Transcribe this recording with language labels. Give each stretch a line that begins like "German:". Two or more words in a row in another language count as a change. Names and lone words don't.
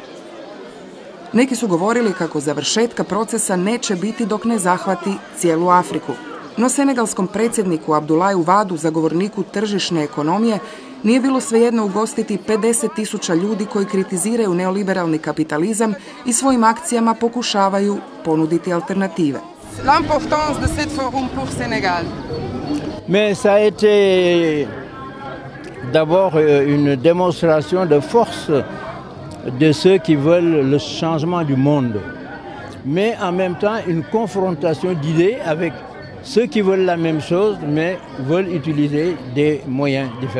Croatian: Neki su govorili kako završetka procesa neće biti dok ne zahvati cijelu Afriku. No senegalskom predsjedniku Abdoulaye Wadu, zagovorniku tržišne ekonomije, nije bilo svejedno ugostiti 50.000 ljudi koji kritiziraju neoliberalni kapitalizam i svojim akcijama pokušavaju ponuditi alternative.
French: L'importance de ce forum pour Sénégal. Mais ça a été d'abord une démonstration de force de ceux qui veulent le changement du monde, mais en même temps une confrontation d'idées avec ceux qui veulent la même chose, mais veulent utiliser des moyens différents.